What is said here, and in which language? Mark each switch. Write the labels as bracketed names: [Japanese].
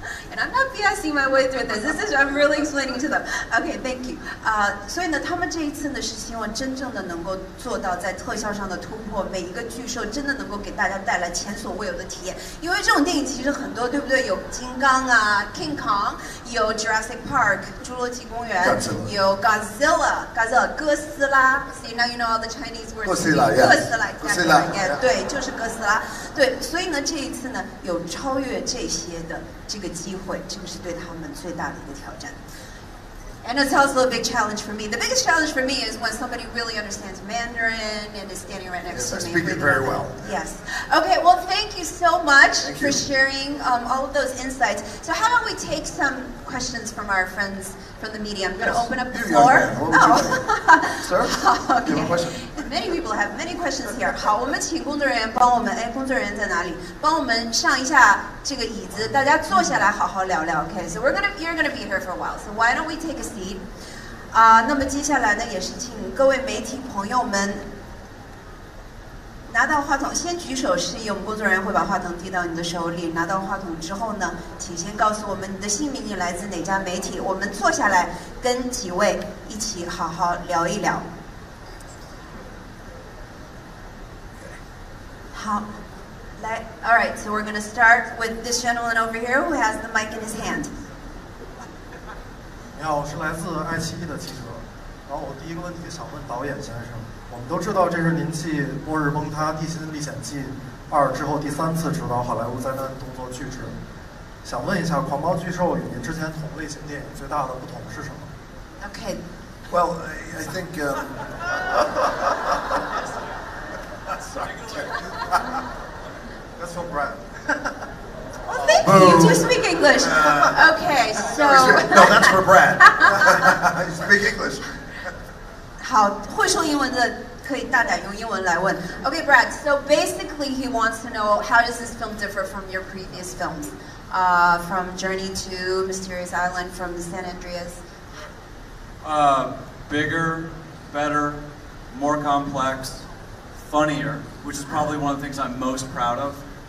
[English] And I'm not BSing my way through this. I'm really explaining to them. Okay, thank you. [Chinese] 所以呢，他们这一次呢是希望真正的能够做到在特效上的突破，每一个巨兽真的能够给大家带来前所未有的体验。因为这种电影其实很多，对不对？有金刚啊 ，King Kong， 有 Jurassic Park， 侏罗纪公园，有 Godzilla， 哥斯拉。 [English] See now you know all the Chinese words. [Chinese] 哥斯拉，哥斯拉，对，就是哥斯拉。对，所以呢，这一次呢有超越这些的这个机会，这个是对他们最大的一个挑战。 [English] And it's also a big challenge for me. The biggest challenge for me is when somebody really understands Mandarin and is standing right next to me. Yes, I speak it very well. Yes. Okay, well, thank you so much for sharing all of those insights. So how about we take some questions from our friends from the media? I'm going to open up the floor. Sir, okay. you have a question? Many people have many questions here. [Chinese] 好，我们请工作人员帮我们，工作人员在哪里？帮我们上一下这个椅子，大家坐下来好好聊聊。 [English] Okay, so you're gonna be here for a while. So why don't we take a seat? [Chinese] 那么接下来呢，也是请各位媒体朋友们拿到话筒，先举手示意，我们工作人员会把话筒递到你的手里。拿到话筒之后呢，请先告诉我们你的姓名，你来自哪家媒体，我们坐下来跟几位一起好好聊一聊。好，来 [English] ，All right, so we're going to start with this gentleman over here who has the mic in his hand. [Chinese] 你好，我是来自爱奇艺的记者。然后我第一个问题想问导演先生，我们都知道这是您继《末日崩塌：地心历险记2》之后第3次执导好莱坞灾难动作巨制，想问一下，《狂暴巨兽》与您之前同类型电影最大的不同是什么 [English] Okay. Well, I think. Sorry. That's from Brad. Well, thank you. You do speak English. Okay, so. No, that's for Brad. You speak English. [Chinese] 好，会说英文的可以大胆用英文来问。 [English] Okay, Brad. So basically, he wants to know how does this film differ from your previous films, from Journey to Mysterious Island, from the San Andreas. Bigger, better, more complex, funnier, which is probably one of the things I'm most proud of.